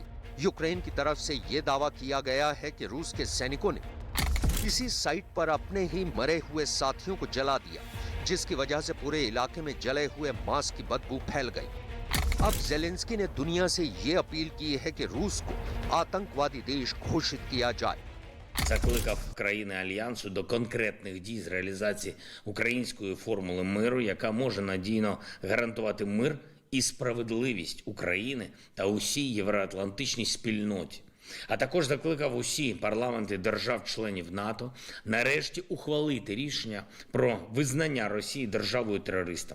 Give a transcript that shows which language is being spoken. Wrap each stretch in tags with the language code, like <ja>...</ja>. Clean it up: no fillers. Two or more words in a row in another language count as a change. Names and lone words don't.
<hi>यूक्रेन की तरफ से यह दावा किया गया है कि रूस के सैनिकों ने इसी साइट पर अपने ही मरे हुए साथियों को जला दिया, जिसकी वजह से पूरे इलाके में जले हुए मांस की बदबू फैल गई। अब जेलेंस्की ने दुनिया से ये अपील की है कि रूस को आतंकवादी देश घोषित किया जाए।</hi> <uk>Закликав країни Альянсу до конкретних дій з реалізації української формули миру, яка може надійно гарантувати мир і справедливість України та усій євроатлантичній спільноті. А також закликав усі парламенти держав-членів НАТО нарешті ухвалити рішення про визнання Росії державою-терористом.</uk>